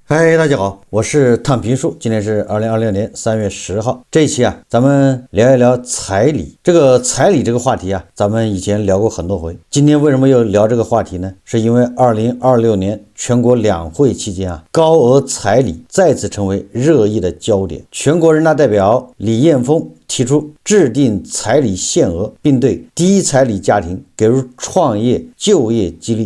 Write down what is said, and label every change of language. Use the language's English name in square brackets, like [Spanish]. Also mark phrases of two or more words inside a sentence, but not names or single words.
[Chinese] 嗨，大家好，我是躺平树，今天是2026年3月10号。這一期啊，咱們聊一聊彩禮。這個彩禮这個話題啊，咱們以前聊過很多回。今天為什麼又聊這個話題呢？是因為2026年全國兩會期間啊，高額彩禮再次成為熱議的焦點。全國人大代表李彥峰提出制定彩禮限額，並對低彩禮家庭給予創業就業激勵。